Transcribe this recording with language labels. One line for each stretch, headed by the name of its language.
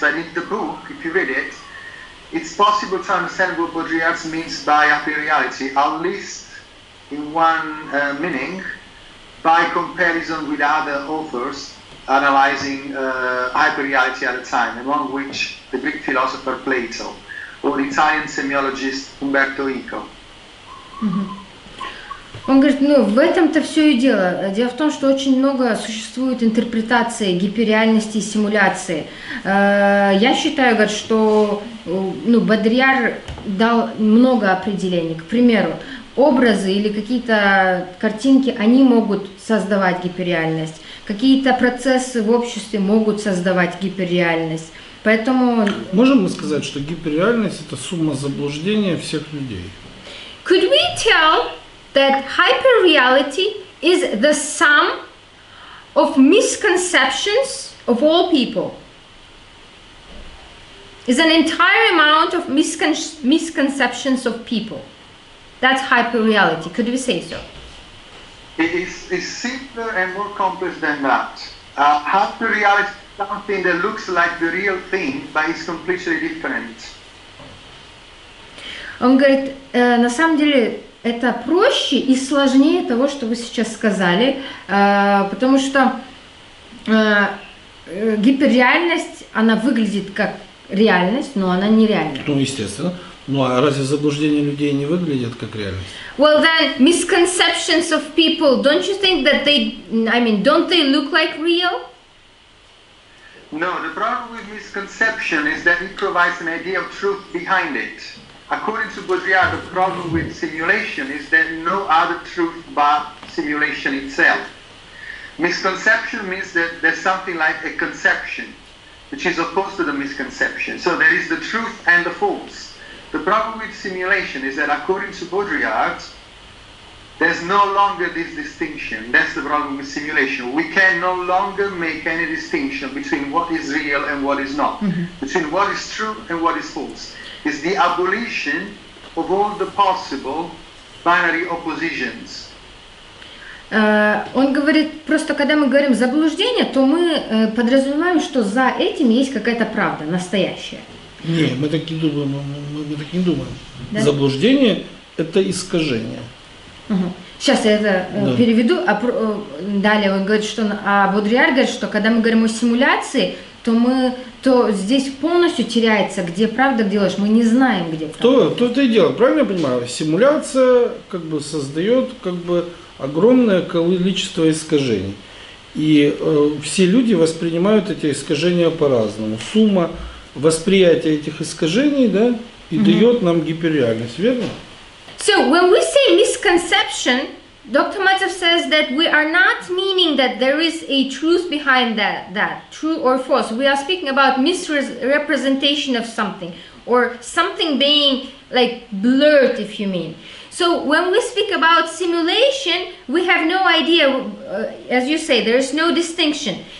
English: But in the book, if you read it, it's possible to understand what Baudrillard means by hyperreality, at least in one meaning, by comparison with other authors analyzing hyperreality at the time, among which the Greek philosopher Plato or the Italian semiologist Umberto Eco.
Russian: Он говорит, в этом-то все и дело. Дело в том, что очень много существует интерпретаций гиперреальности и симуляции. Я считаю, говорит, что Бодрийяр дал много определений. К примеру, образы или какие-то картинки, они могут создавать гиперреальность. Какие-то процессы в обществе могут создавать гиперреальность. Поэтому... Можем мы сказать, что гиперреальность – это сумма заблуждения всех людей?
English: Could we tell that hyperreality is the sum of misconceptions of all people? Is an entire amount of misconceptions of people. That's hyperreality. Could we say so? It's simpler and more complex than that. Hyperreality is something that looks like the real thing, but is completely different.
Russian: Он говорит, на самом деле это проще и сложнее того, что вы сейчас сказали, потому что гиперреальность, она выглядит как реальность, но она нереальна. Ну, естественно. Ну, а разве заблуждения людей не выглядят как реальность?
English: Well, then, misconceptions of people, don't you think that don't they look like real? No, the problem with misconception is that it provides an idea of truth behind it. According to Baudrillard, the problem with simulation is that no other truth but simulation itself. Misconception means that there's something like a conception, which is opposed to the misconception. So there is the truth and the false. The problem with simulation is that according to Baudrillard, there's no longer this distinction. That's the problem with simulation. We can no longer make any distinction between what is real and what is not, between what is true and what is false. It's the abolition of all the possible binary oppositions.
Russian: Он говорит, просто когда мы говорим заблуждение, то мы подразумеваем, что за этим есть какая-то правда, настоящая. Не, мы так не думаем. Мы так не думаем. Да? Заблуждение – это искажение. Угу. Сейчас я это переведу. Далее он говорит, что Бодрийяр говорит, что когда мы говорим о симуляции, то здесь полностью теряется, где правда, где ложь. Мы не знаем, где правда. То-то и дело. Правильно я понимаю? Симуляция как бы создает огромное количество искажений. И все люди воспринимают эти искажения по-разному. Сумма восприятия этих искажений, да, и дает нам гиперреальность, верно?
English: So when we say misconception, Dr. Maltsev says that we are not meaning that there is a truth behind that, true or false. We are speaking about misrepresentation of something, or something being like blurred, if you mean. So when we speak about simulation, we have no idea, as you say, there is no distinction.